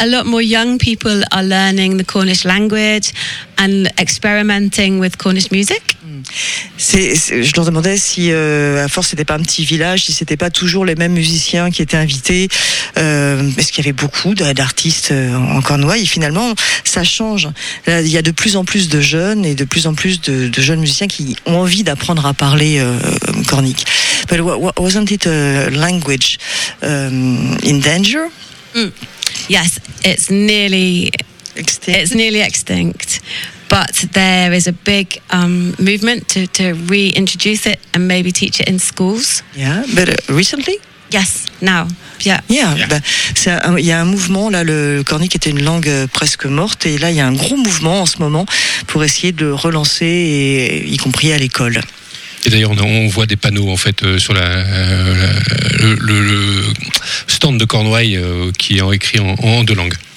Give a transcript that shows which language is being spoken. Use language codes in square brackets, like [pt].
[en] A lot more young people are learning the Cornish language and experimenting with Cornish music. [fr] Je leur demandais si à force c'était pas un petit village, si c'était pas toujours les mêmes musiciens qui étaient invités, est-ce qu'il y avait beaucoup d'artistes en Cornouaille. Et finalement ça change, il y a de plus en plus de jeunes et de plus en plus de jeunes musiciens qui ont envie d'apprendre à parler cornique. [en] But wasn't it a language in danger? Yes, it's nearly extinct. But there is a big movement to reintroduce it and maybe teach it in schools. Yeah, but recently? Yes, now. Yeah. [fr] Il y a un mouvement, là, le cornique était une langue presque morte, et là, il y a un gros mouvement en ce moment pour essayer de le relancer, et, y compris à l'école. Et d'ailleurs, on voit des panneaux, en fait, sur le stand de Cornouaille qui est écrit en deux langues.